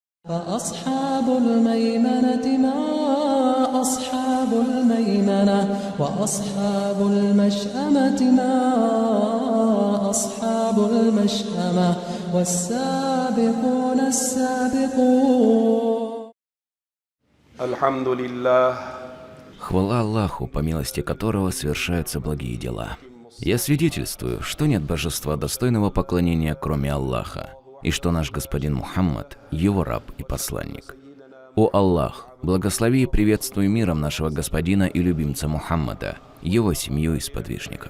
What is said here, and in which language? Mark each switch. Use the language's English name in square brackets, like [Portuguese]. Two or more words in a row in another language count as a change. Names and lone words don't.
[Arabic] فأصحاب الميمنة ما أصحاب الميمنة وأصحاب المشأمة ما أصحاب المشأمة والسابقون السابقون. الحمد لله. [Russian] Хвала Аллаху, по милости которого совершаются благие дела. Я свидетельствую, что нет божества достойного поклонения, кроме Аллаха, и что наш господин Мухаммад – его раб и посланник. О Аллах, благослови и приветствуй миром нашего господина и любимца Мухаммада, его семью и сподвижников.